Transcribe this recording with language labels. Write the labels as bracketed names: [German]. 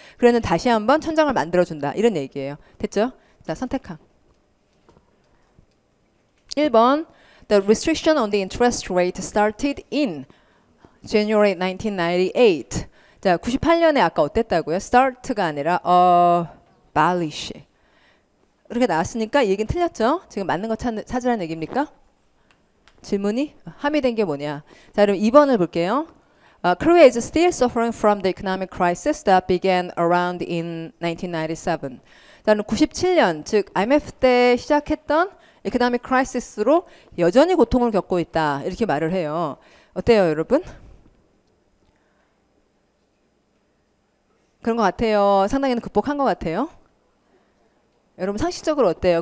[Korean] 그래는 다시 한번 천정을 만들어준다 이런 얘기예요. 됐죠? 자, 선택항. [English] 1번 The restriction on the interest rate started in January 1998. [Korean] 자, 98년에 아까 어땠다고요? start가 아니라 abolish. 이렇게 나왔으니까 이 얘기는 틀렸죠? 지금 맞는 거 찾으라는 얘기입니까? 질문이 함의된 게 뭐냐? 자, 그럼 2번을 볼게요. [English] Korea is still suffering from the economic crisis that began around in 1997. [Korean] 자, 그럼 97년, 즉 IMF 때 시작했던 economic crisis로 여전히 고통을 겪고 있다. 이렇게 말을 해요. 어때요, 여러분? 그런 것 같아요. 상당히는 극복한 것 같아요. 여러분 상식적으로 어때요?